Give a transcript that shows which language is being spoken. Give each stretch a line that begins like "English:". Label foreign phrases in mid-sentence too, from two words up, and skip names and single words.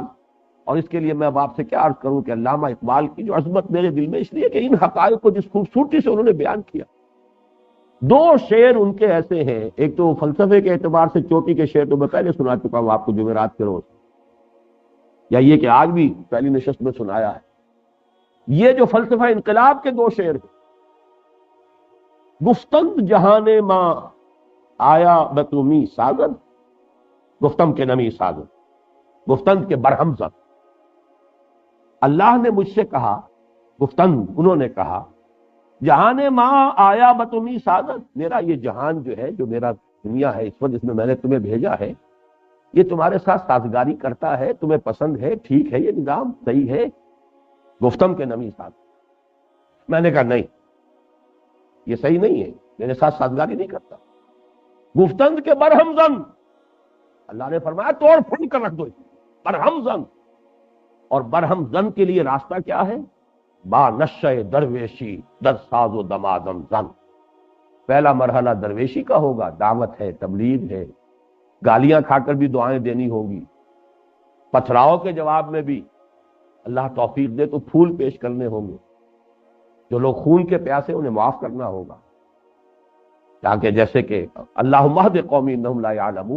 Urdu: اور اس کے لیے میں اب آپ سے کیا عرض کروں کہ علامہ اقبال کی جو عظمت میرے دل میں اس لیے کہ ان حقائق کو جس خوبصورتی سے انہوں نے بیان کیا، 2 شعر ان کے ایسے ہیں، ایک تو فلسفے کے اعتبار سے چوٹی کے شعر تو میں پہلے سنا چکا ہوں آپ کو جمعرات کے روز، یا یہ کہ آج بھی پہلی نشست میں سنایا ہے۔ یہ جو فلسفہ انقلاب کے 2 شعر ہیں،
Persian: گفتند جہان ماں آیا بتومی سازد، گفتم کے نمی سازد، گفتند کے برہم زد۔
Urdu: اللہ نے مجھ سے کہا، گفتند انہوں نے کہا،
Persian: جہان ماں آیا بتومی سازد،
Urdu: میرا یہ جہان جو ہے، جو میرا دنیا ہے اس وقت جس میں میں نے تمہیں بھیجا ہے، یہ تمہارے ساتھ سازگاری کرتا ہے، تمہیں پسند ہے، ٹھیک ہے، یہ نظام صحیح ہے؟
Persian: گفتم کے نمی سازد۔
Urdu: میں نے کہا نہیں، یہ صحیح نہیں ہے، میرے ساتھ سازگاری نہیں کرتا۔
Persian: گفتند کے برہم زن،
Urdu: اللہ نے فرمایا توڑ پھوڑ کر رکھ دو اسے،
Persian: برہم زن۔
Urdu: اور
Persian: برہم زن
Urdu: کے لیے راستہ کیا ہے؟
Persian: با نشہ درویشی در ساز و دمادم زن۔
Urdu: پہلا مرحلہ درویشی کا ہوگا، دعوت ہے، تبلیغ ہے، گالیاں کھا کر بھی دعائیں دینی ہوگی، پتھراؤ کے جواب میں بھی اللہ توفیق دے تو پھول پیش کرنے ہوں گے، جو لوگ خون کے پیاسے انہیں معاف کرنا ہوگا، تاکہ جیسے کہ
Arabic: اللہم اہد قومی انہم لا یعلمون۔